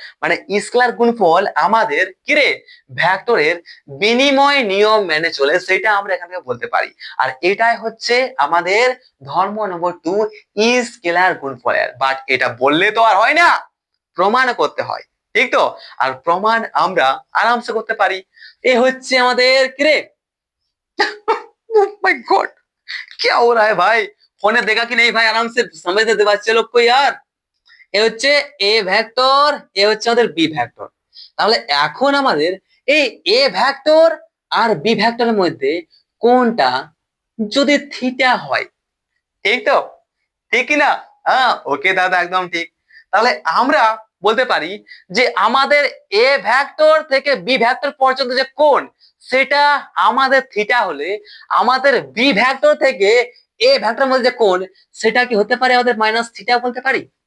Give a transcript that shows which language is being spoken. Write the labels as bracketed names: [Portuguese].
[Bangla] মানে স্কেলার গুণফল আমাদের কিরে ভেক্টরের বিনিময় নিয়ম মেনে চলে, সেটা আমরা এখান থেকে বলতে পারি। আর এটাই হচ্ছে আমাদের ধর্ম নম্বর 2 স্কেলার গুণফলের। বাট এটা বললে তো আর হয় না, প্রমাণ করতে হয়। ঠিক তো? আর প্রমাণ আমরা আরামসে করতে পারি। এ হচ্ছে আমাদের কিরে [Hindi] माय गॉड, क्या हो रहा है भाई? फोने देखा कि नहीं भाई? आराम से समझ दे बच्चे लोग को यार। [Bangla] এ হচ্ছে এ ভেক্টর, এ হচ্ছে আমাদের বি ভেক্টর। তাহলে এখন আমাদের এই এ ভেক্টর আর বি ভেক্টরের মধ্যে কোনটা যদি থিটা হয়, ঠিক তো? ঠিক কি না? হ্যাঁ, ওকে দাদা, একদম ঠিক। তাহলে আমরা বলতে পারি যে আমাদের এ ভেক্টর থেকে বি ভেক্টর পর্যন্ত যে কোণ, সেটা আমাদের থিটা হলে আমাদের বি ভেক্টর থেকে এ ভেক্টরের মধ্যে যে কোণ, সেটা কি হতে পারে আমাদের মাইনাস থিটা বলতে পারি?